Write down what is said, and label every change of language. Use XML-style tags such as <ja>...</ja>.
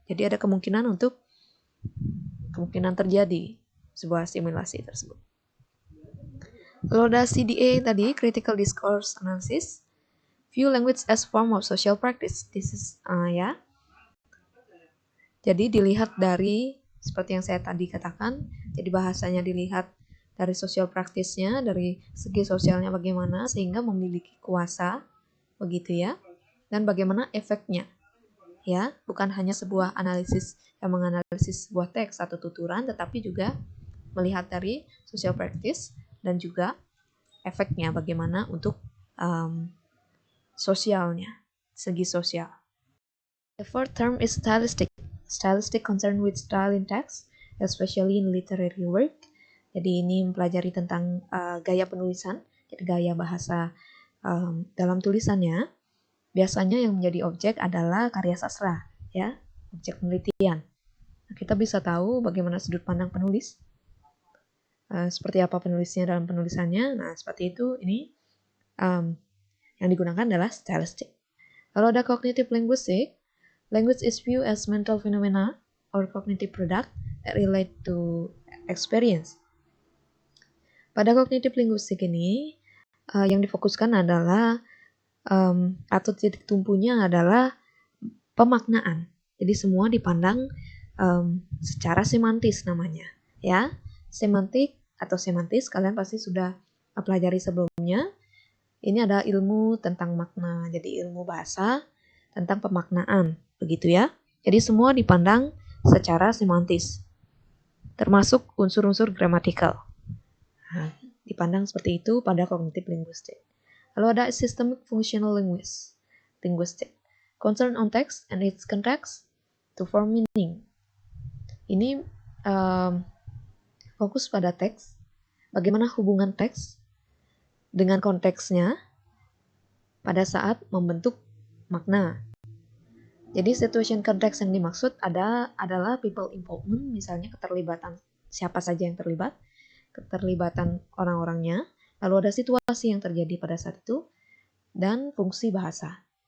<id>Jadi ada kemungkinan terjadi sebuah asimilasi tersebut. Lalu ada CDA tadi, Critical Discourse Analysis.</id> <en>View language as form of social practice. This is ya.</en> <id>Jadi dilihat dari seperti yang saya tadi katakan. Jadi bahasanya dilihat dari social practice-nya, dari segi sosialnya bagaimana sehingga memiliki kuasa, begitu ya. Dan bagaimana efeknya. Ya, bukan hanya sebuah analisis yang menganalisis sebuah teks atau tuturan, tetapi juga melihat dari social practice dan juga efeknya bagaimana untuk sosialnya, segi sosial.</id> <en>The fourth term is stylistic. Stylistic concern with style in text, especially in literary work.</en> <id>Jadi ini mempelajari tentang gaya penulisan, jadi gaya bahasa dalam tulisannya. Biasanya yang menjadi objek adalah karya sastra, ya, objek penelitian. Nah, kita bisa tahu bagaimana sudut pandang penulis, seperti apa penulisnya dalam penulisannya. Nah, seperti itu. Ini yang digunakan adalah stylistic. Kalau ada</id> <en>cognitive linguistic, language is viewed as mental phenomena or cognitive product that relate to experience.</en> <id>Pada cognitive linguistic ini, yang difokuskan adalah atau titik tumpunya adalah pemaknaan. Jadi semua dipandang secara semantis namanya, ya. Semantik atau semantis kalian pasti sudah pelajari sebelumnya. Ini ada ilmu tentang makna, jadi ilmu bahasa tentang pemaknaan, begitu ya. Jadi semua dipandang secara semantis, termasuk unsur-unsur gramatikal. Nah, dipandang seperti itu pada cognitive linguistic. Lalu ada</id> <en>systemic functional linguistic, concern on text and its context to form meaning.</en> <id>Ini fokus pada teks, bagaimana hubungan teks dengan konteksnya pada saat membentuk makna. Jadi situation context yang dimaksud adalah people involvement, misalnya keterlibatan siapa saja yang terlibat, keterlibatan orang-orangnya, lalu ada situasi yang terjadi pada saat itu, dan fungsi bahasa.</id>